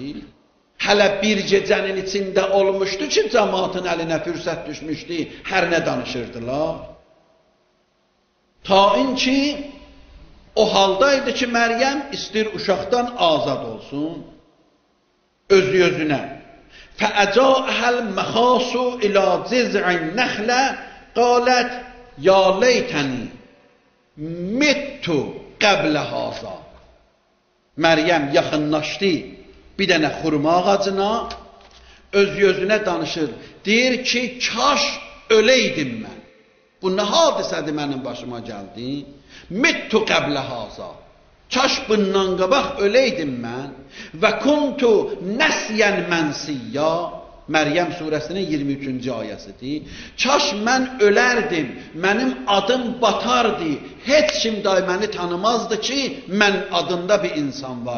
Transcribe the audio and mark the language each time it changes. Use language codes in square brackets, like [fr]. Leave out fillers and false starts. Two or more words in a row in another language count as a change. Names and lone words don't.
[az] Hələ bir gecənin içində olmuşdu ki, cəmaatın əlinə fürsət düşmüşdü, hər nə danışırdılar. Tain ki, o haldaydı ki, Məryəm istəyir uşaqdan azad olsun, özünə. [ar] فَأَجَاءَهَا الْمَخَاصُ إِلَى جِذْعِ النَّخْلَةِ قَالَتْ يَا لَيْتَنِي مِتُّ قَبْلَ هَذَا. [az] Məryəm yaxınlaşdı bir dənə xurma ağacına, özünə danışır. Deyir ki, kaş öləydim mən. Bu nə hadisədir mənim başıma gəldi? [ar] مِتُّ قَبْلَ هَذَا. [az] Kaş bundan qabaq öləydim mən. [ar] وكنت نسيا منسيا. [az] Məryəm surəsinin 23-cü ayəsidir. Kaş mən ölərdim, mənim adım batardı. Heç kim məni tanımazdı ki, mən adında bir insan var.